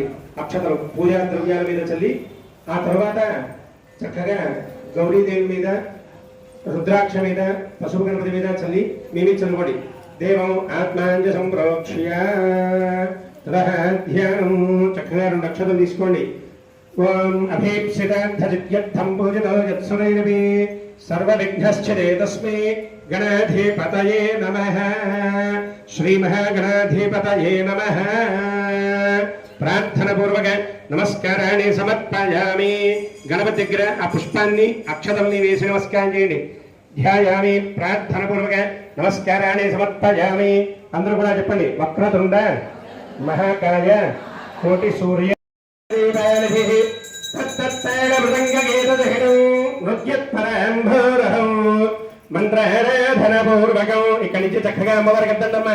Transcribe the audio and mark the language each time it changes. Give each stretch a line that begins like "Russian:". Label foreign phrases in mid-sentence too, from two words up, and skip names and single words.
Telugu: అక్షతలు పూజా ద్రవ్యాల మీద చల్లి ఆ తర్వాత చక్కగా గౌరీదేవి మీద రుద్రాక్ష మీద పసుపు గణపతి మీద చల్లి మీ మీద చల్లుకోండి।
Sanskrit: దేవం ఆత్మాంజ సంప్రోక్ష్య ధ్యానం
Telugu: చక్కగా రెండు అక్షతలు తీసుకోండి।
Sanskrit: ఓం అభీప్సితార్థజిత్యర్థం పూజితో యత్సురైనవి सर्वविघ्नश्चिते तस्मै गणाधिपतये नमः। श्रीमहागणाधिपतये नमः। प्रार्थनापूर्वक नमस्काराणि समर्पयामि।
Telugu: गणपति దగ్గర ఆ పుష్పాన్ని అక్షతల్ని వేసి నమస్కారం చేయండి।
Sanskrit: ధ్యాయామి ప్రార్థనాపూర్వక నమస్కారాన్ని సమర్పయామి।
Telugu: అందరూ కూడా చెప్పండి
Sanskrit: వక్రతుండ మహాకాయ కోటి సూర్య
Telugu: మంత్రారాధనపూర్వకం ఇక్కడి నుంచి చక్కగా అమ్మవారికి ఎత్తండమ్మా।